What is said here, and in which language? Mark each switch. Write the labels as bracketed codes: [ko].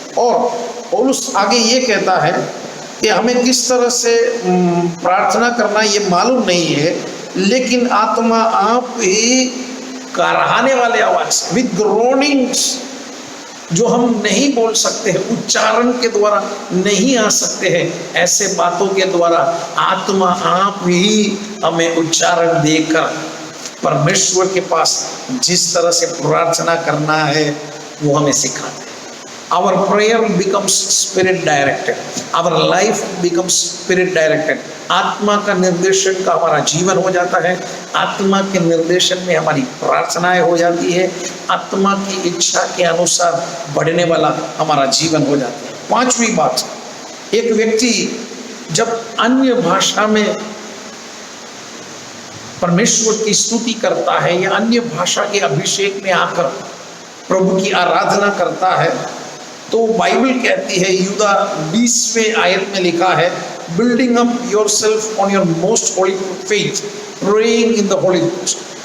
[hi] और पौलुस आगे ये कहता है कि हमें किस तरह से प्रार्थना करना ये मालूम नहीं है, लेकिन आत्मा आप ही कराहने वाले आवाज [en] with groanings, [hi] जो हम नहीं बोल सकते हैं, उच्चारण के द्वारा नहीं आ सकते हैं, ऐसे बातों के द्वारा आत्मा आप ही हमें उच्चारण देकर परमेश्वर के पास जिस तरह से प्रार्थना करना है वो हमें सिखाते हैं। [en] Our prayer becomes spirit directed, our life becomes spirit directed। [hi] आत्मा का निर्देशन का हमारा जीवन हो जाता है, आत्मा के निर्देशन में हमारी प्रार्थनाएं हो जाती है, आत्मा की इच्छा के अनुसार बढ़ने वाला हमारा जीवन हो जाता है। पांचवी बात, एक व्यक्ति जब अन्य भाषा में परमेश्वर की स्तुति करता है या अन्य भाषा के अभिषेक में आकर प्रभु की आराधना करता है, तो बाइबल कहती है, यूदा 20वें आयत में लिखा है, [en] Building up yourself on your most holy faith, praying in the Holy Ghost.